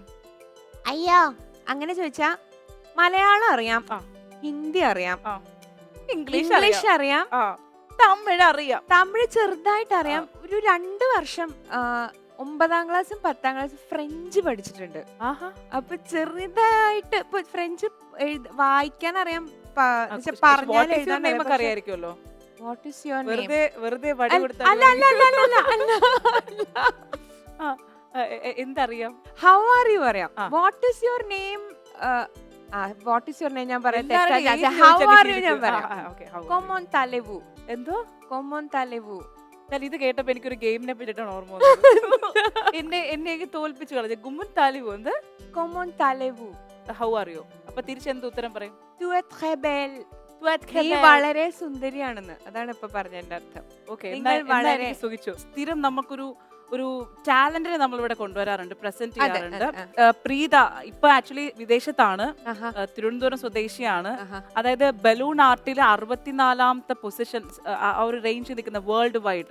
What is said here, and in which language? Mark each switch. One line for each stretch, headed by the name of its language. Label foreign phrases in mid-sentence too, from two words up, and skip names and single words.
Malayalam: അയ്യോ, അങ്ങനെ ചോദിച്ചാ മലയാളം അറിയാം, ഹിന്ദി അറിയാം, ഇംഗ്ലീഷ് അറിയാം, തമിഴ് അറിയാം. തമിഴ് ചെറുതായിട്ട് അറിയാം. ഒരു 2 വർഷം 9ാം ക്ലാസ്സും 10ാം ക്ലാസ്സും ഫ്രഞ്ച് പഠിച്ചിട്ടുണ്ട്. അപ്പൊ ചെറുതായിട്ട് ഇപ്പൊ ഫ്രഞ്ച് വായിക്കാൻ അറിയാം, പറഞ്ഞാൽ അറിയായിരിക്കുമല്ലോ.
English: What is your name?
Malayalam: വെറുതെ എന്തറിയാം?
English: How are you അറിയാം. What is your name? What is your name
Malayalam: ഞാൻ പറയാം.
English: How are you
Malayalam: ഞാൻ പറയാം.
French: Comment allez-vous?
Malayalam: എന്തോ
French: comment allez-vous?
Malayalam: ഇത് കേട്ടപ്പോ എനിക്കൊരു ഗെയിമിനെ പറ്റിയിട്ടാണ് ഓർമ്മ വന്നത്. എന്നെ തോൽപ്പിച്ചു കളഞ്ഞു. ഗുമ്മൻ താലിവു എന്ത്?
French: comment allez-vous?
English: How are you?
Malayalam: അപ്പൊ തിരിച്ചെന്ത് ഉത്തരം പറയും?
French: Tu es très belle.
Malayalam: നീ വളരെ സുന്ദരിയാണെന്ന്. അതാണ് ഇപ്പൊ പറഞ്ഞതിന്റെ അർത്ഥം. വളരെ സുഖിച്ചു. സ്ഥിരം നമുക്കൊരു ടാലന്റിനെ നമ്മളിവിടെ കൊണ്ടുവരാറുണ്ട്, പ്രസന്റ് ചെയ്യാറുണ്ട്. പ്രീത ഇപ്പൊ ആക്ച്വലി വിദേശത്താണ്, തിരുവനന്തപുരം സ്വദേശിയാണ്. അതായത്
English: balloon art
Malayalam: 64ാമത്തെ പൊസിഷൻ ആ ഒരു റേഞ്ചിൽ നിൽക്കുന്ന
English: world wide.